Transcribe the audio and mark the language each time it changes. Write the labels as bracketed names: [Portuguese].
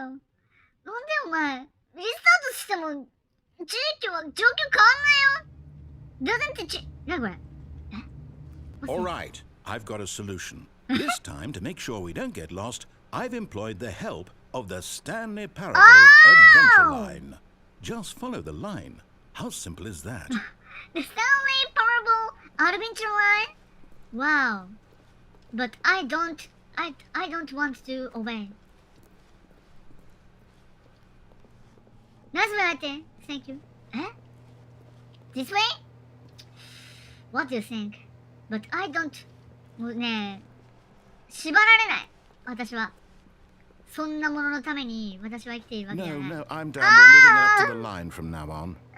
[Japanese] なんでお前、リスタートしても、状況変わんないよ。 [English] doesn't it... [Japanese] なにこれ [English] All right, I've got a solution. This time, to make sure we don't get lost, I've employed the help of the Stanley Parable Adventure Line. Just follow the line. How simple is that? The Stanley Parable Adventure Line? Wow. But I don't want to obey. Nice way, thank you. Eh? This way? What do you think? But I don't... [Japanese] もうね、縛られない。私は。そんなもののために私は生きているわけじゃ [English] No, [Japanese] ない。 [English] no, I'm down. We're living up to the line from now on.